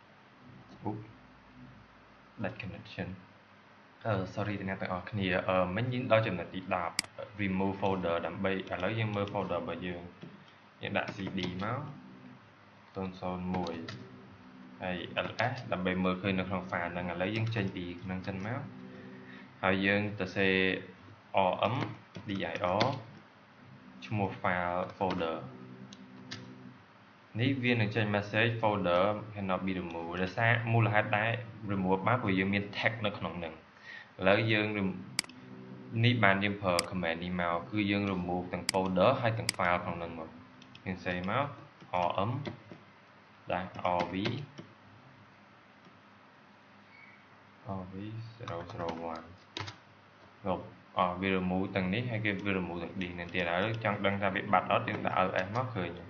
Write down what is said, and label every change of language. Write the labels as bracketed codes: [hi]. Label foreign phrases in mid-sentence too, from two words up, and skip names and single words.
[en] that connection sorry [km] អ្នកទាំងអស់គ្នាមិញយើងដល់ចំណុចទី10 [en] remove folder [km] ដើម្បីឥឡូវយើងមើល folder របស់យើងដាក់ cd មក 001ហើយ ls ដើម្បីមើលឃើញនៅក្នុង file ហ្នឹងឥឡូវយើងចេញពីហ្នឹងចឹងមកហើយយើងទៅសេ rmdir ឈ្មោះ [en] file folder [km] នេះវានឹងចេញ message [en] folder cannot be removed [km] ដោយសារមូលហេតុដែល remove បានព្រោះយើងមាន tag នៅក្នុងហ្នឹងឥឡូវយើងនេះបានយើងប្រើ command នេះមកគឺយើង remove ទាំង folder ហើយទាំង file ក្នុងហ្នឹងមកយើងសេមក rm-rv 001វា remove ទាំងនេះហើយគេវា remove ទាំងនេះនឹងទៀតហើយចង់ដឹងថាវាបាត់អត់យើងដាក់ ls មកឃើញ